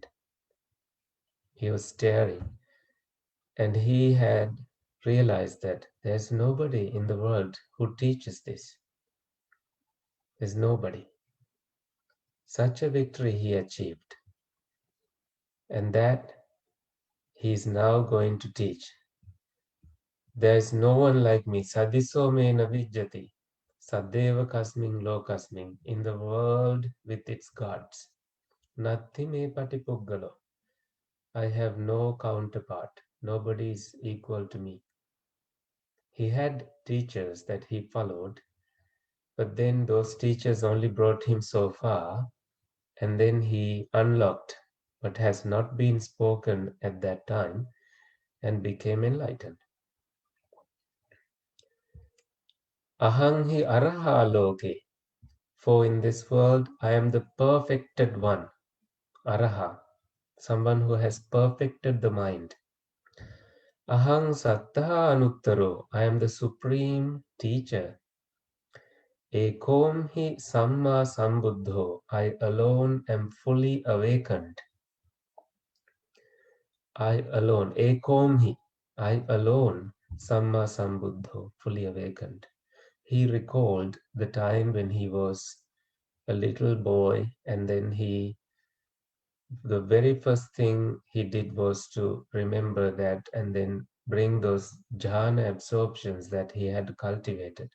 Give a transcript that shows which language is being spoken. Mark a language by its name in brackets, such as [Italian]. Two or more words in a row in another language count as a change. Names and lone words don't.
[English] He was staring, and he had realized that there's nobody in the world who teaches this. There's nobody. Such a victory he achieved, and that he is now going to teach. There is no one like me. [Pali] Sadiso me navijjati. Sadeva kasmin lokasmin. [English] In the world with its gods. [Pali] Natti me patipuggalo. [English] I have no counterpart. Nobody is equal to me. He had teachers that he followed, but then those teachers only brought him so far, and then he unlocked but has not been spoken at that time, and became enlightened. [Pali] Ahang hi araha loke, [English] for in this world I am the perfected one, araha, someone who has perfected the mind. [Pali] Ahang sattha anuttaro, [English] I am the supreme teacher. [Pali] Ekom hi samma sambuddho, [English] I alone am fully awakened. I alone, [Pali] ekom hi, [English] I alone, [Pali] samma sambuddho, [English] fully awakened. He recalled the time when he was a little boy, and then the very first thing he did was to remember that and then bring those jhana absorptions that he had cultivated.